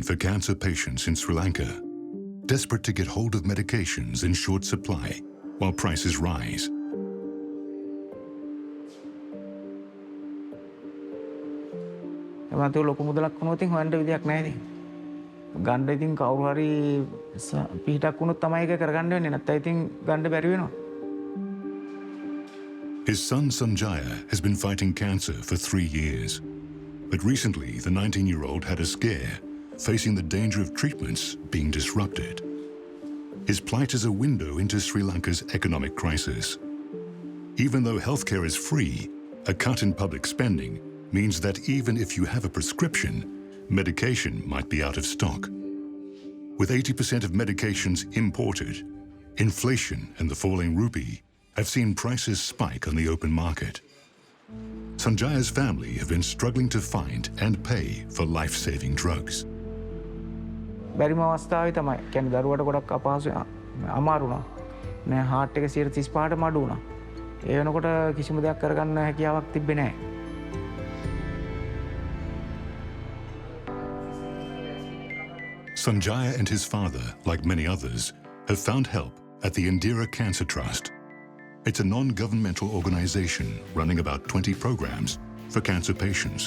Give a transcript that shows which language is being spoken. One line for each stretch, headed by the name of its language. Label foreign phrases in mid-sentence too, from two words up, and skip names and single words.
English: for cancer patients in Sri Lanka, desperate to get hold of medications in short supply while prices rise.
Sinhala: මතු ලොකු මුදලක් වුණොත් ඉතින් හොයන්න විදියක් නැහැ ඉතින්. ගන්න ඉතින් කවුරු හරි පිටක් වුණොත් තමයි ඒක කරගන්න වෙන්නේ. නැත්නම් ඉතින් ගන්න බැරි වෙනවා.
English: His son Sanjaya has been fighting cancer for 3 years. But recently, the 19-year-old had a scare, facing the danger of treatments being disrupted. His plight is a window into Sri Lanka's economic crisis. Even though healthcare is free, a cut in public spending means that even if you have a prescription, medication might be out of stock. With 80% of medications imported, inflation and the falling rupee have seen prices spike on the open market. Sanjaya's family have been struggling to find and pay for life-saving drugs.
Sinhala: බැරිම අවස්ථාවේ තමයි. කියන්නේ දරුවට ගොඩක් අපහසු අමාරු වුණා. නේ හાર્ට් එක 135ට මඩු වුණා. ඒ වෙනකොට කිසිම දෙයක් කරගන්න හැකියාවක් තිබ්බේ නැහැ.
English: Sanjaya and his father, like many others, have found help at the Indira Cancer Trust. It's a non-governmental organization running about 20 programs for cancer patients.